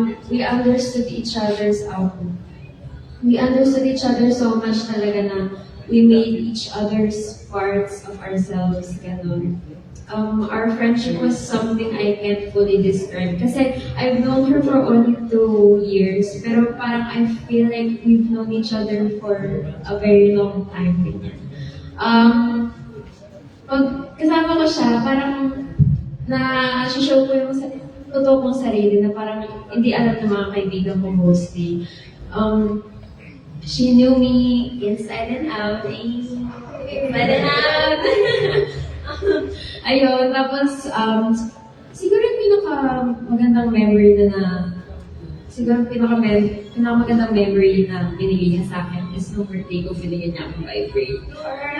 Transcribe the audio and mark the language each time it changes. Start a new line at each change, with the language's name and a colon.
English: We understood each other's we understood each other so much talaga na we made each other's parts of ourselves, gano'n. Our friendship was something I can't fully describe. Kasi I've known her for only 2 years,
Filipino: pero parang
English: I feel like we've known each other for a very long time.
Filipino: Ganyan. Pag kasama ko siya, parang na-show ko yung totoo kong sarili na parang hindi alam ng mga kaibigan ko mostly.
English: She knew me inside and out. Inside and out.
Filipino: Ayun, tapos, siguro yung pinakamagandang memory siguro pinakamagandang memory na binigay niya sa akin is nung birthday ko, binigyan niya akong vibrator.